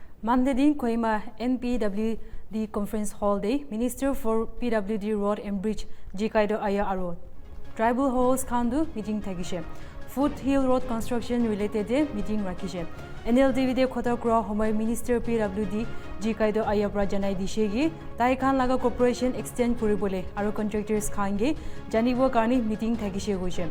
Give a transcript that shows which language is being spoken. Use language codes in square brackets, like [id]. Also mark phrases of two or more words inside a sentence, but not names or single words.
[nag] Monday din Kohima NPWD Conference Hall day Minister for PWD Road and Bridge G.Kaito Aye aro Tribal Hohos Kandu meeting thagishe. [en] Foothill Road Construction related meeting rakishe. [nag] NLTV Kotakura Homai Minister PWD G.Kaito Aye pra janai dishegi tai khan laga corporation extend kuribole aro contractors khange janibo karni meeting thagishe goise.